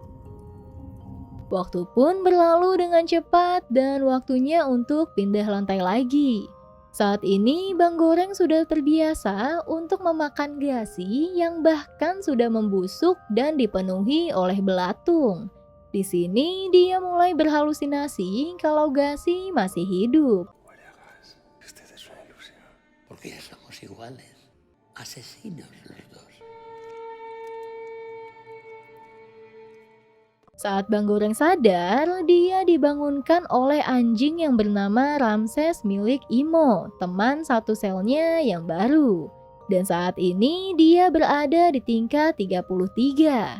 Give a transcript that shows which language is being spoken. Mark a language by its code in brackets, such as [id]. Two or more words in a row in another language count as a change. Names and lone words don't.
[id] Waktu pun berlalu dengan cepat dan waktunya untuk pindah lantai lagi. Saat ini Bang Goreng sudah terbiasa untuk memakan Gasi yang bahkan sudah membusuk dan dipenuhi oleh belatung. Di sini dia mulai berhalusinasi kalau Gasi masih hidup. [es] Porque ya somos iguales, asesinos los dos. [id] Saat Bang Goreng sadar, dia dibangunkan oleh anjing yang bernama Ramses milik Imo, teman satu selnya yang baru. Dan saat ini dia berada di tingkat 33.